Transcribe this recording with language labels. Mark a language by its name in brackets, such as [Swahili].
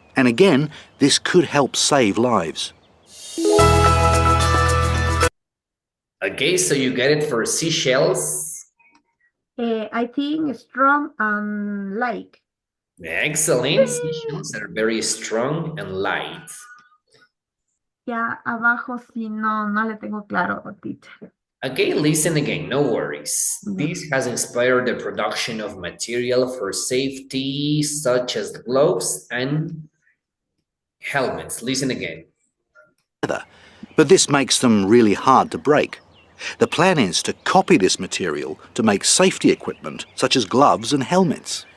[English] And again, this could help save lives. Okay, so you get it for seashells. I think strong and light. Excellent. Seashells are very strong and light. [Spanish] Ya abajo sí no le tengo claro, teacher. [English] Okay, listen again, no worries. This has inspired the production of material for safety, such as gloves and helmets. Listen again. But this makes them really hard to break. The plan is to copy this material to make safety equipment, such as gloves and helmets.